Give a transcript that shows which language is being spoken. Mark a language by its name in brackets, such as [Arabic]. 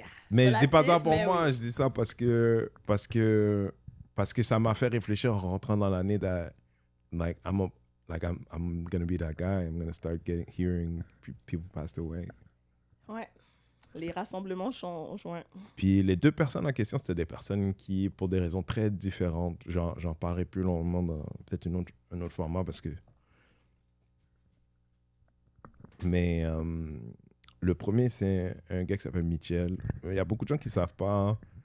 [French] Mais je dis pas ça pour moi, je dis ça parce que ça m'a fait réfléchir en rentrant dans l'année [English] that, like, I'm gonna be that guy. I'm gonna start hearing people passed away. [French] Ouais. Les rassemblements sont joints. Puis les 2 personnes en question, c'était des personnes qui, pour des raisons très différentes, j'en parlerai plus longuement dans peut-être un autre format parce que... Mais le premier, c'est un gars qui s'appelle Mitchell. Il y a beaucoup de gens qui ne savent pas